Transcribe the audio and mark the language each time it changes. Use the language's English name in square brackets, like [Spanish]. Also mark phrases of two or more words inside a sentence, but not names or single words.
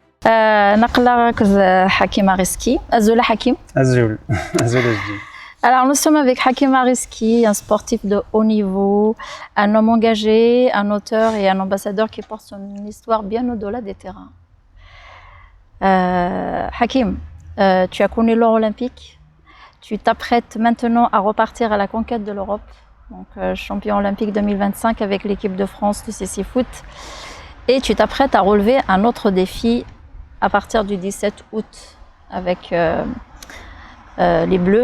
[Kabyle] نقلا ركز حكيم Ariski. Azoula Hakim. Azul. Azul Ajdi. [French] Alors nous sommes avec Hakim Ariski, un sportif de haut niveau, un homme engagé, un auteur et un ambassadeur qui porte son histoire bien au-delà des terrains. Hakim, tu as connu l'or olympique, tu t'apprêtes maintenant à repartir à la conquête de l'Europe, donc champion olympique 2025 avec l'équipe de France de CC Foot, et tu t'apprêtes à relever un autre défi à partir du 17 août avec les Bleus.